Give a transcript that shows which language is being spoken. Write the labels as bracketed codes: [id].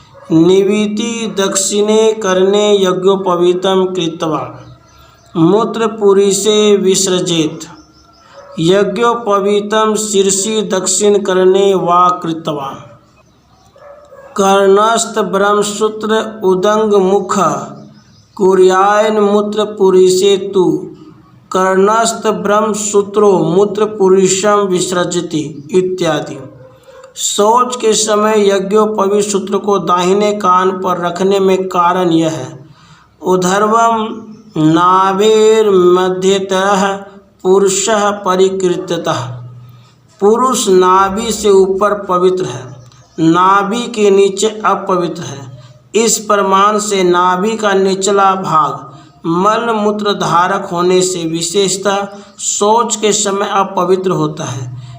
[sa] निवीति दक्षिणे करने यज्ञोपवीतम कृत्वा मूत्रपुरीसे विसृजेत यज्ञोपवीतम शीर्षि दक्षिण करने वा कृत्वा कर्णस्थ ब्रह्मसूत्र उदंग मुख कुर्यायन मूत्रपुरीसे तु कर्णस्थ ब्रह्मसूत्रो मूत्रपुरीशम विसृजति इत्यादि। [hi] शौच के समय यज्ञोपवीत सूत्र को दाहिने कान पर रखने में कारण यह है। [sa] उधर्वम नाभेर मध्यतः पुरुषः परिकृततः। [hi] पुरुष नाभि से ऊपर पवित्र है, नाभि के नीचे अपवित्र है। इस प्रमाण से नाभि का निचला भाग मल मूत्र धारक होने से विशेषतः शौच के समय अपवित्र होता है।